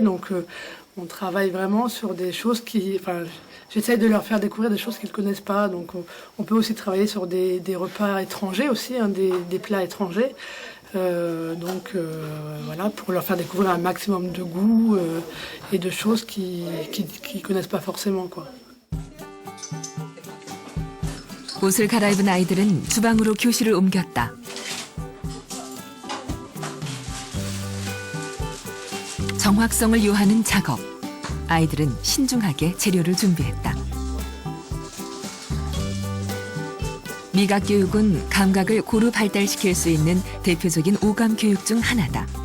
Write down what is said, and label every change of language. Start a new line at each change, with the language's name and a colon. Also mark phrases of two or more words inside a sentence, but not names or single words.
French: Donc on travaille vraiment sur des choses j'essaie de leur faire découvrir des choses qu'ils ne connaissent pas. Donc on peut aussi travailler sur des repas étrangers aussi, des plats étrangers. Voilà, pour leur faire découvrir un maximum de goût et de choses qu'ils connaissent pas forcément, quoi.
Korean: 옷을 갈아입은 아이들은 주방으로 교실을 옮겼다. 정확성을 요하는 작업. 아이들은 신중하게 재료를 준비했다. 미각 교육은 감각을 고루 발달시킬 수 있는 대표적인 오감 교육 중 하나다.